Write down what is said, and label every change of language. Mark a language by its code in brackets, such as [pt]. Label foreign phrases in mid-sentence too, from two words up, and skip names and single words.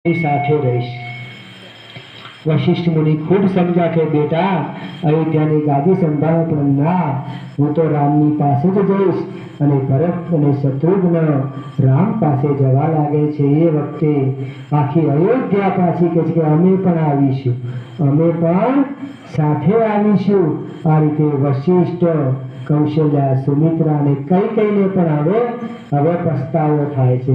[gu] સાથે રહીશ। [hi] वशिष्ठ मुनि खूब समझा के बेटा [gu] अयोध्याની ગાદી સંભાળો, પણ ના, હું તો રામની પાસે જ જઈશ। અને ભરત અને શત્રુઘ્ન રામ પાસે જવા લાગે છે। એ વખતે આખી અયોધ્યા પાછી કહે છે કે અમે પણ આવીશું, અમે પણ સાથે આવીશું। આ રીતે વશિષ્ઠ, કૌશલ્યા, સુમિત્રા અને કૈકેયીને પણ હવે પસ્તાવો થાય છે।